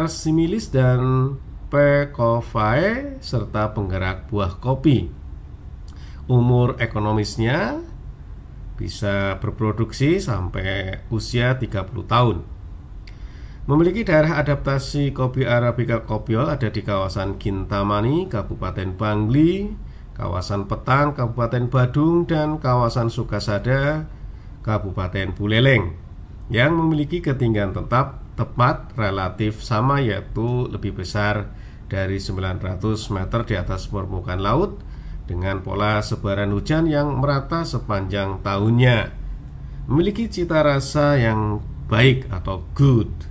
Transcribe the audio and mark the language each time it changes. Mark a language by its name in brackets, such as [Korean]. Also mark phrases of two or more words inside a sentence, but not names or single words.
[Indonesian] similis dan Pecovae serta penggerak buah kopi. Umur ekonomisnya bisa berproduksi sampai usia 30 tahun. Memiliki daerah adaptasi kopi Arabica kopiol ada di kawasan Kintamani, Kabupaten Bangli, kawasan Petang, Kabupaten Badung, dan kawasan Sukasada, Kabupaten Buleleng, yang memiliki ketinggian tepat relatif sama, yaitu lebih besar dari 900 meter di atas permukaan laut dengan pola sebaran hujan yang merata sepanjang tahunnya. Memiliki cita rasa yang baik atau good.